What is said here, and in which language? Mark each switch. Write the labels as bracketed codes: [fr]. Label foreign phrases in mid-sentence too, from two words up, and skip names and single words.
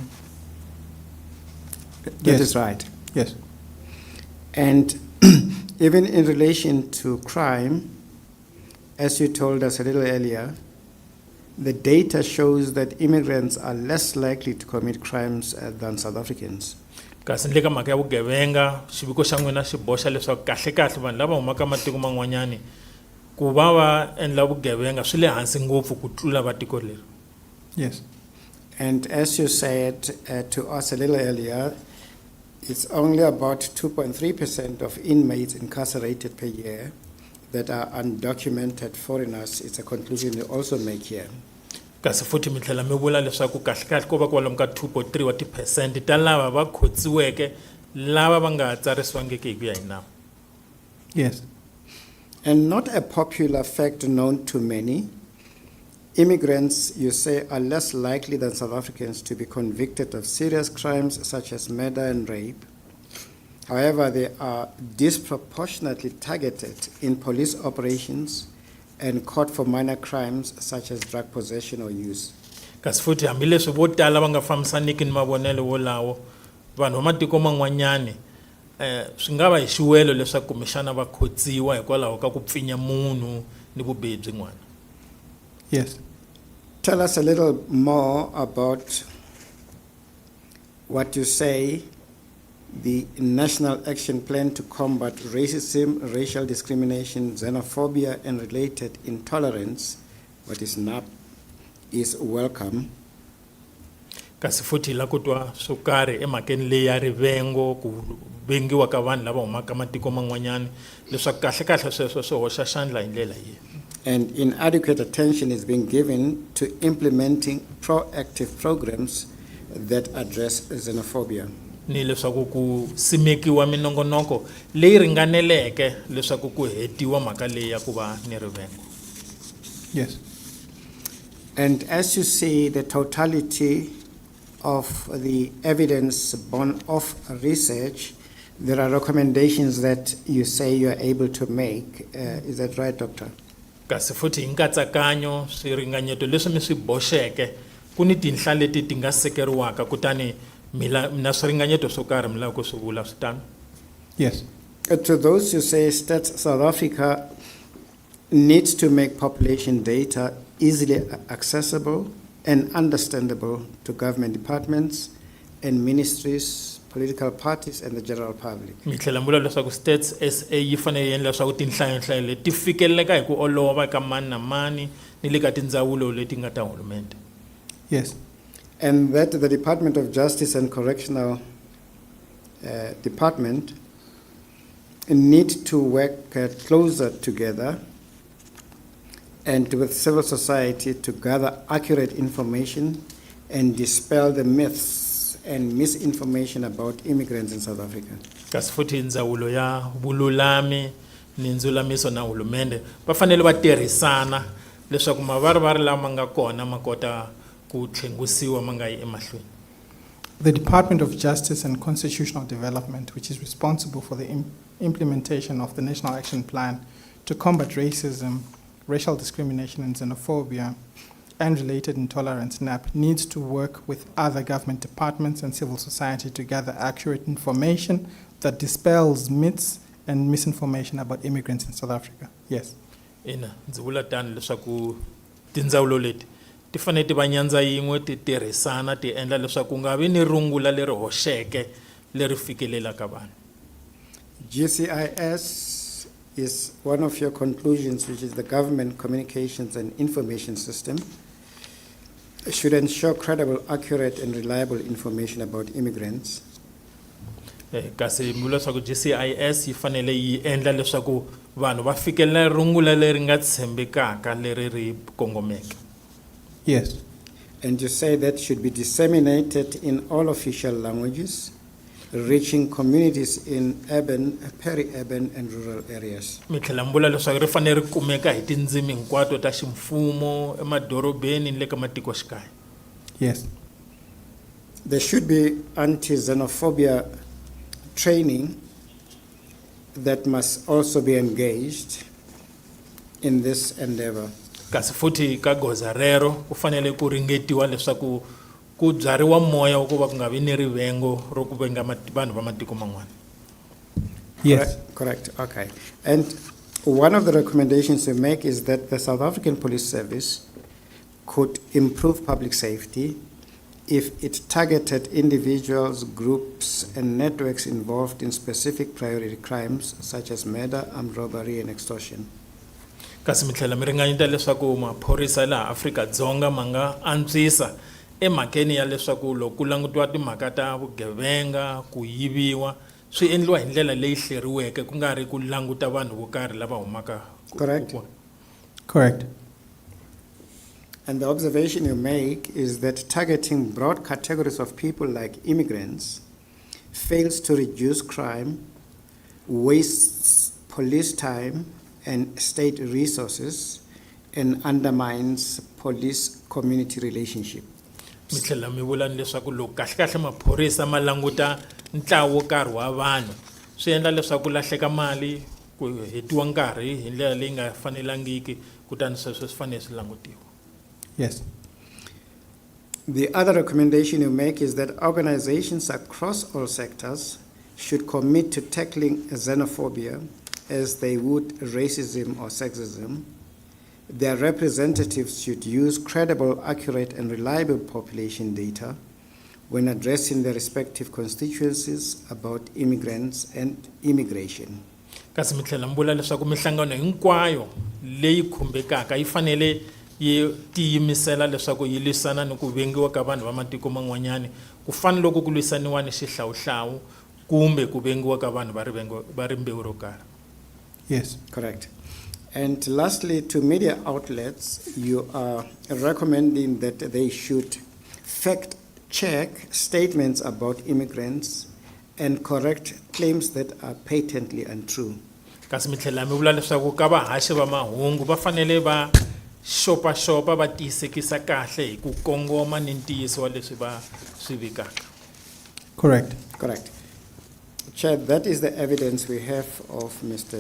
[en] That is right. Yes. And even in relation to crime, as you told us a little earlier, the data shows that immigrants are less likely to commit crimes than South Africans. [ts] Kasi ndle ka mhaka ya vugevenga xiviko xa n'wina xi boxa leswaku kahle vanhu lava humaka matiko man'wanyani ku va endla vugevenga swi le hansi ngopfu ku tlula va tiko leri. [en] Yes. And as you said to us a little earlier, it's only about 2.3% of inmates incarcerated per year that are undocumented foreigners. It's a conclusion you also make here. [ts] Kasi futhi mi tlhela mi vula leswaku kahle ko va kwalomu ka 2.3 wa tiphesente ta lava va khotsiweke lava va nga tsarisiwangiki hi ku ya hi nawu. [en] Yes. And not a popular fact known to many, immigrants, you say, are less likely than South Africans to be convicted of serious crimes such as murder and rape. However, they are disproportionately targeted in police operations and caught for minor crimes such as drug possession or use. [ts] Kasi futhi hambileswi vo tala va nga fambisaniki ni mavonelo wolawo vanhu va matiko man'wanyani swi nga va hi xiwelo leswaku kumbexana va khotsiwa hikwalaho ka ku pfinya munhu ni vubihi byin'wana. [en] Yes. Tell us a little more about what you say the National Action Plan to Combat Racism, Racial Discrimination, Xenophobia, and Related Intolerance, what is NAP, is welcome. [ts] Kasi futhi la kutwa swo karhi emhakeni leyi ya rivengo ku vengiwa ka vanhu lava humaka matiko man'wanyani leswaku kahle sweswo swi hoxa xandla hi ndlela yihi. [en] And inadequate attention is being given to implementing proactive programs that address xenophobia. [ts] Ni leswaku ku simekiwa minongonoko leyi ringaneleke leswaku ku hetiwa mhaka leyi ya ku va ni rivengo. [en] Yes. And as you see the totality of the evidence born of research, there are recommendations that you say you are able to make. Is that right, Doctor? [ts] Kasi futhi hi nkatsakanyo swiringanyeto leswi mi swi boxeke ku ni tinhla leti ti nga sekeriwaka kutani na swiringanyeto swo karhi mi lava ku swi vula swi tano. [en] Yes. To those who say Stats South Africa needs to make population data easily accessible and understandable to government departments and ministries, political parties, and the general public. [ts] Mi tlhela mi vula leswaku Stats SA yi fanele yi endla leswaku tinhlayo leti ti fikeleleka hi ku olova eka mani na mani ni le ka tindzawulo leti nga ta hulumende. [en] Yes. And that the Department of Justice and Correctional Department need to work closer together and with civil society to gather accurate information and dispel the myths and misinformation about immigrants in South Africa. [ts] Kasi futhi ndzawulo ya vululami ni ndzulamiso na hulumende va fanele va tirhisana leswaku mavarivari lama nga kona ma kota ku tlhengisiwa ma nga yi emahlweni. [en] The Department of Justice and Constitutional Development, which is responsible for the implementation of the National Action Plan to combat racism, racial discrimination and xenophobia, and related intolerance, NAP, needs to work with other government departments and civil society to gather accurate information that dispels myths and misinformation about immigrants in South Africa. Yes. [ts] Ina ndzi vula tani leswaku tindzawulo leti ti fanele ti va nyandza yin'we ti tirhisana ti endla leswaku ku nga vi ni rungula leri hoxeke leri fikelelaka vanhu. [en] GCIS is one of your conclusions, which is the Government Communications and Information System, should ensure credible, accurate, and reliable information about immigrants. [ts] Kasi mula leswaku GCIS yi fanele yi endla leswaku vanhu va fikelela rungula leri nga tshembekaka leri ri kongomeke. [en] Yes. And you say that should be disseminated in all official languages, reaching communities in urban, peri-urban, and rural areas. [ts] Mi tlhela mbula leswaku ri fanele ri kumeka hi tindzimi hinkwato ta ximfumo emadorobeni ni le ka matikoxikaya. [en] Yes. There should be anti-xenophobia training that must also be engaged in this endeavor. [ts] Kasi futhi ka goza rero ku fanele ku ringetiwa leswaku ku byariwa moya wa ku va ku nga vi ni rivengo ro ku venga vanhu va matiko man'wana. [en] Yes. Correct. Okay. And one of the recommendations we make is that the South African Police Service could improve public safety if it targeted individuals, groups, and networks involved in specific priority crimes such as murder, armed robbery, and extortion. [ts] Kasi mi tlhela mi ringanyeta leswaku maphorisa laha Afrika-Dzonga ma nga antswisa emhakeni ya leswaku loko ku langutiwa timhaka ta vugevenga, ku yiviwa, swi endliwa hi ndlela leyi hleriweke ku nga ri ku languta vanhu vo karhi lava humaka. [en] Correct. Correct. And the observation you make is that targeting broad categories of people like immigrants fails to reduce crime, wastes police time and state resources, and undermines police-community relationship. [ts] Mi tlhela mi vula leswaku loko kahlekahle maphorisa ma languta ntlawa wo karhi wa vanhu swi endla leswaku lahleka mali ku hetiwa nkarhi hi ndlela leyi nga fanelangiki kutani sweswo swi fanele swi langutiwa. [en] Yes. The other recommendation you make is that organizations across all sectors should commit to tackling xenophobia as they would racism or sexism. Their representatives should use credible, accurate, and reliable population data when addressing their respective constituencies about immigrants and immigration. [ts] Kasi mi tlhela mbula leswaku mihlangano hinkwayo leyi khumbekaka yi fanele yi tiyimisela leswaku yi lwisana ni ku vengiwa ka vanhu va matiko man'wanyani ku fana loko ku lwisaniwa ni xihlawuhlawu kumbe ku vengiwa ka vanhu va rimbewu ro karhi. [en] Yes. Correct. And lastly, to media outlets, you are recommending that they should fact-check statements about immigrants and correct claims that are patently untrue. [ts] Kasi mi tlhela mi vula leswaku ka vahaxi va mahungu va fanele va xopaxopa va tiyisekisa kahle hi ku kongoma ni ntiyiso wa leswi va swi vikaka. [en] Correct. Correct. Chair, that is the evidence we have of Mr.